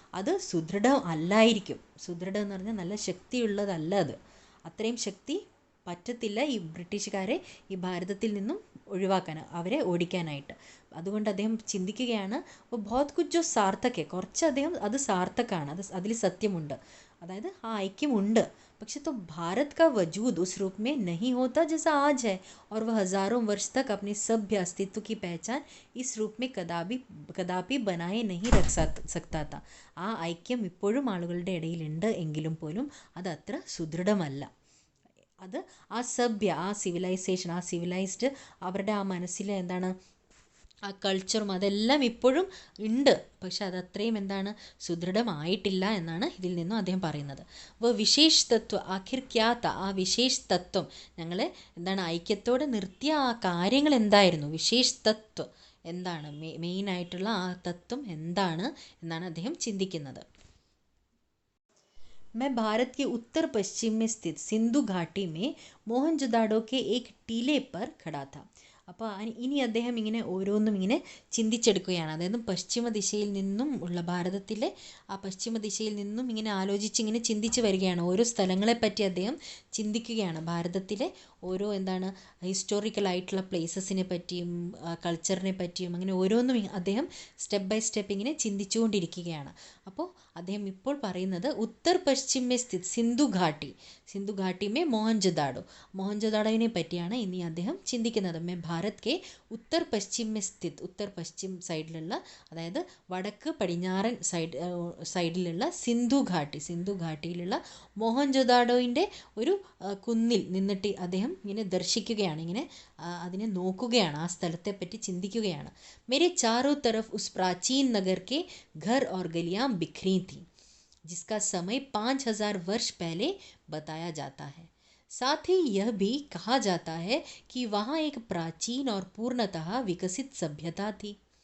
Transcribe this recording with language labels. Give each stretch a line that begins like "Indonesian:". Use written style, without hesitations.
Malayalam: അത് സുദൃഢം അല്ലായിരിക്കും. സുദൃഢം എന്ന് പറഞ്ഞാൽ നല്ല ശക്തിയുള്ളതല്ല. അത് അത്രയും ശക്തി പറ്റത്തില്ല ഈ ബ്രിട്ടീഷുകാരെ ഈ ഭാരതത്തിൽ നിന്നും ഒഴിവാക്കാൻ, അവരെ ഓടിക്കാനായിട്ട്. അതുകൊണ്ട് അദ്ദേഹം ചിന്തിക്കുകയാണ്,
Hindi: ബഹുത് കുച്ച് ജോ സാർത്ഥക്,
Malayalam: കുറച്ച് അദ്ദേഹം അത് സാർത്ഥക്കാണ്, അതിൽ സത്യമുണ്ട്, അതായത് ആ ഐക്യമുണ്ട്. പക്ഷെ
Hindi: तो भारत का वजूद उस रूप में नहीं होता जैसा आज है, और वह हजारों वर्ष तक अपने सभ्य अस्तित्व की पहचान इस रूप में कदापि बनाए नहीं रख सकता था.
Malayalam: ആ ഐക്യം ഇപ്പോഴും ആളുകളുടെ ഇടയിലുണ്ട് എങ്കിലും പോലും അത് അത്ര സുദൃഢമല്ല. അത് ആ സിവിലൈസേഷൻ, ആ സിവിലൈസ്ഡ് അവരുടെ ആ മനസ്സിൽ എന്താണ് ആ കൾച്ചറും അതെല്ലാം ഇപ്പോഴും ഉണ്ട്. പക്ഷെ അതത്രയും എന്താണ് സുദൃഢമായിട്ടില്ല എന്നാണ് ഇതിൽ നിന്നും അദ്ദേഹം പറയുന്നത്. അപ്പോൾ
Hindi: വിശേഷ് തത്വ ആഖിർ ക്യാ ത,
Malayalam: ആ വിശേഷ് തത്വം ഞങ്ങളെ എന്താണ് ഐക്യത്തോടെ നിർത്തിയ ആ കാര്യങ്ങൾ എന്തായിരുന്നു, വിശേഷ് തത്വം എന്താണ്, മെയിനായിട്ടുള്ള ആ തത്വം എന്താണ് എന്നാണ് അദ്ദേഹം ചിന്തിക്കുന്നത്.
Hindi: मैं भारत के उत्तर पश्चिम में स्थित सिंधु घाटी में मोहनजोदाड़ो के एक टीले पर खड़ा था.
Malayalam: അപ്പോൾ ഇനി അദ്ദേഹം ഇങ്ങനെ ഓരോന്നും ഇങ്ങനെ ചിന്തിച്ചെടുക്കുകയാണ്. അതായത് പശ്ചിമ ദിശയിൽ നിന്നും ഉള്ള ഭാരതത്തിലെ ആ പശ്ചിമ ദിശയിൽ നിന്നും ഇങ്ങനെ ആലോചിച്ച് ഇങ്ങനെ ചിന്തിച്ച് വരികയാണ്. ഓരോ സ്ഥലങ്ങളെപ്പറ്റി അദ്ദേഹം ചിന്തിക്കുകയാണ്. ഭാരതത്തിലെ ഓരോ എന്താണ് ഹിസ്റ്റോറിക്കലായിട്ടുള്ള പ്ലേസസിനെ പറ്റിയും കൾച്ചറിനെ പറ്റിയും അങ്ങനെ ഓരോന്നും അദ്ദേഹം സ്റ്റെപ്പ് ബൈ സ്റ്റെപ്പ് ഇങ്ങനെ ചിന്തിച്ചുകൊണ്ടിരിക്കുകയാണ്. അപ്പോൾ അദ്ദേഹം ഇപ്പോൾ പറയുന്നത്
Hindi: ഉത്തർ പശ്ചിമേ സ്ഥിത് സിന്ധു ഘാട്ടി,
Malayalam: സിന്ധു ഘാട്ടിമേ മോഹൻജൊദാടോവിനെ പറ്റിയാണ് ഇനി അദ്ദേഹം ചിന്തിക്കുന്നത്.
Hindi: മേ ഭാരത് കെ ഉത്തർ പശ്ചിമേ സ്ഥിത്,
Malayalam: ഉത്തർ പശ്ചിം സൈഡിലുള്ള അതായത് വടക്ക് പടിഞ്ഞാറൻ സൈഡിലുള്ള സിന്ധു ഘാട്ടിയിലുള്ള മോഹൻജൊദാടോയിൻ്റെ ഒരു കുന്നിൽ നിന്നിട്ട് അദ്ദേഹം ഇങ്ങനെ ദർശിക്കുകയാണ്, ഇങ്ങനെ അതിനെ നോക്കുകയാണ്, ആ സ്ഥലത്തെപ്പറ്റി ചിന്തിക്കുകയാണ്.
Hindi: मेरे चारों तरफ उस प्राचीन नगर के घर और गलियां बिखरी थीं, जिसका समय 5000 वर्ष पहले बताया जाता है. साथ ही यह भी कहा जाता है कि वहाँ एक प्राचीन और पूर्णतः विकसित सभ्यता थी.